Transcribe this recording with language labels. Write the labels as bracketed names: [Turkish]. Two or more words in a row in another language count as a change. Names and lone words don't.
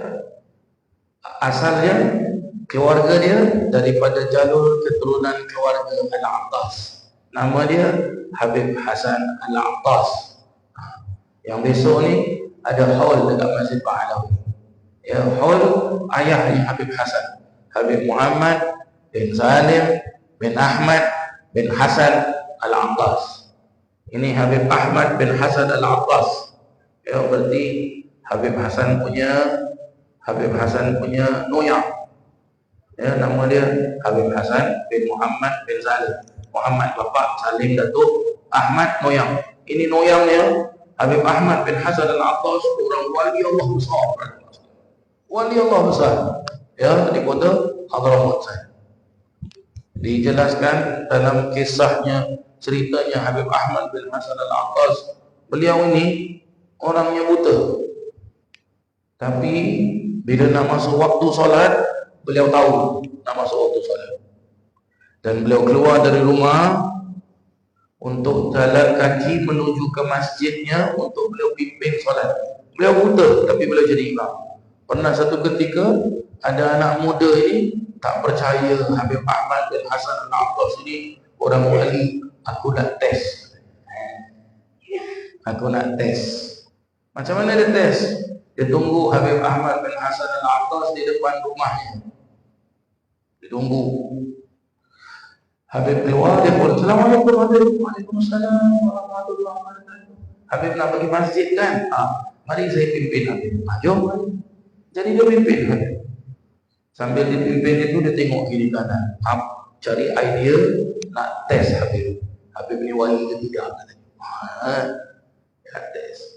[Malay] Asalnya keluarga dia daripada jalur keturunan keluarga Al-Attas. Nama dia Habib Hasan Al-Attas. Yang besok ni ada haul dekat Masjid Ba'alawi. Ya, haul ayahnya Habib Hasan, Habib Muhammad bin Salim bin Ahmad bin Hasan Al-Attas. Ini Habib Ahmad bin Hasan Al-Attas. Ya, berarti Habib Hasan punya noyang. Ya, nama dia Habib Hasan bin Muhammad bin Salim. Muhammad bapa, Salim datuk, Ahmad noyang. Ini noyangnya Habib Ahmad bin Hasan Al-Attas, orang wali Allah besar. Wali Allah besar. Ya, di kota Hadramut saya. Dijelaskan dalam kisahnya, ceritanya Habib Ahmad bin Hasan Al-Attas. Beliau ini orangnya buta, tapi bila nak masuk waktu solat, beliau tahu nak masuk waktu solat. Dan beliau keluar dari rumah untuk jalan kaki menuju ke masjidnya untuk beliau pimpin solat. Beliau buta, tapi beliau jadi imam. Pernah satu ketika ada anak muda ini tak percaya Habib Ahmad bin Hasan Al-Attas ini orang wali. Aku nak tes. Macam mana dia tes? Dia tunggu Habib Ahmad bin Hasan Al-Attas di depan rumahnya. Dia tunggu. Habib keluar, dia pun Assalamualaikum Habib. [Arabic] وعليكم السلام ورحمة الله وبركاته. [Malay] Habib nak pergi masjid kan? Mari saya pimpin Habib. Jom mari. Jadi dia pimpin Habib. Sambil dipimpin itu dia tengok kiri kanan, cari idea nak tes Habib. Habib ni wali ke tidak? Ya tes.